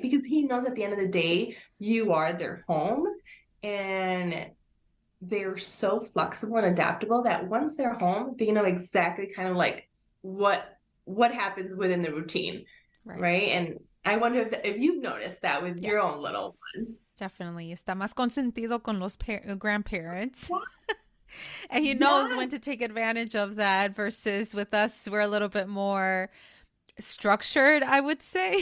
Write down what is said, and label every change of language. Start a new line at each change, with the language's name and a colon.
English: Because he knows at the end of the day, you are their home, and they're so flexible and adaptable that once they're home, they know exactly kind of like what happens within the routine. Right? And I wonder if you've noticed that with your own little one. Definitely.
Spanish: Está más consentido con los
English: grandparents. And he knows when to take advantage of that versus with us, we're a little bit more structured, I would say.